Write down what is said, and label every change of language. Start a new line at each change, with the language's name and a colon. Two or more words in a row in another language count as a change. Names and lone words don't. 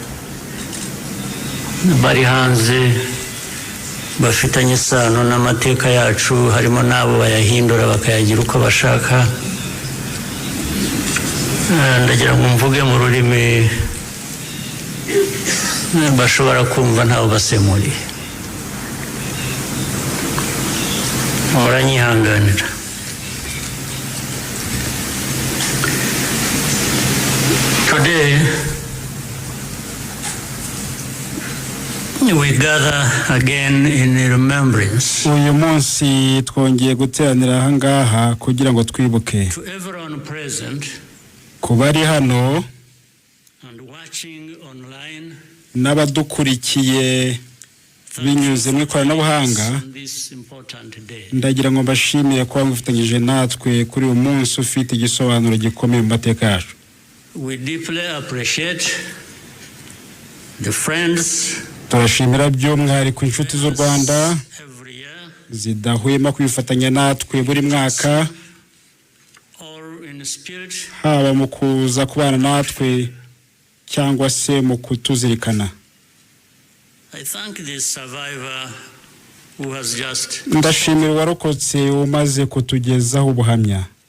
Kinyarwanda: bari hanze bafitanye isano n'amateka yacu, harimo n'abo bayahindura bakayagira uko bashaka. Ndagira ngo mvuge mu rurimi bashobora kumva ntawe basemuriye. Muranyihanganira.
English: Today we gather again in remembrance.
Kinyarwanda: Uyu munsi twongeye guteranira aha ngaha kugira ngo twibuke
English: To everyone present
Kinyarwanda: kubari hano
English: and watching online,
Kinyarwanda: n'abadukurikiye binyuze mu ikoranabuhanga. Ndagira ngo mbashimire kuba mufatanyije natwe kuri uyu munsi ufite igisobanuro gikomeye mu mateka yacu.
English: We deeply appreciate the friends
Kinyarwanda: turashimira by'umwihariko inshuti z'u Rwanda zidahwema kwifatanya natwe buri mwaka, haba mu kuza kubana natwe cyangwa se mu kutuzirikana. Ndashimira uwarokotse umaze kutugezaho ubuhamya.